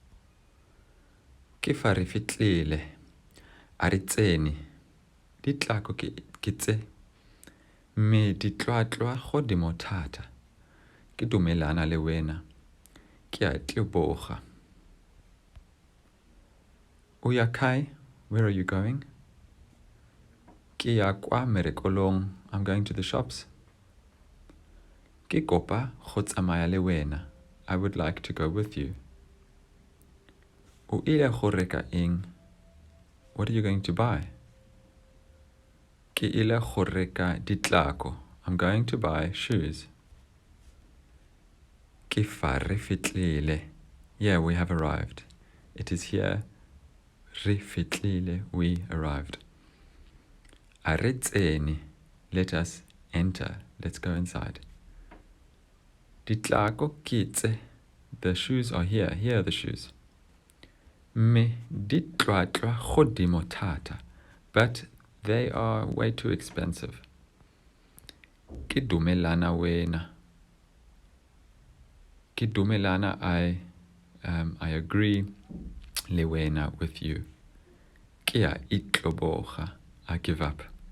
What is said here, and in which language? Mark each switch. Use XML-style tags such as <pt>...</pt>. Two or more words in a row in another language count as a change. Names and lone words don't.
<tn>Ke fa re fitlhile. A re tsene. Ditlhako ke tse. Mme ditlhwatlhwa godimo thata. Ke dumelana le wena. Ke a teboga. O ya kae?</tn> <en>Where are you going?</en> <tn>Ke ya kwa merekelong.</tn> <en>I'm going to the shops.</en> <tn>Ke kopa go tsamaya le wena.</tn> <en>I would like to go with you.</en> <tn>O ile go reka eng?</tn> <en>What are you going to buy?</en> <tn>Ke ile go reka ditlhako.</tn> <en>I'm going to buy shoes.</en> <tn>Ke fa re fitlhile.</tn> <en>Yeah, we have arrived. It is here.</en> <tn>Re fitlhile,</tn> <en>we arrived.</en> <tn>A re tsene.</tn> <en>Let us enter. Let's go inside.</en> <tn>Ditlhako ke tse.</tn> <en>The shoes are here. Here are the shoes.</en> <tn>Me ditlhwatlhwa godimo thata.</tn> <en>But they are way too expensive.</en> <tn>Ke dumelana wena. Ke dumelana,</tn> <en>I agree</en> <tn>le wena</tn> <en>with you.</en> <tn>Ke a itloboga.</tn> <en>I give up.</en>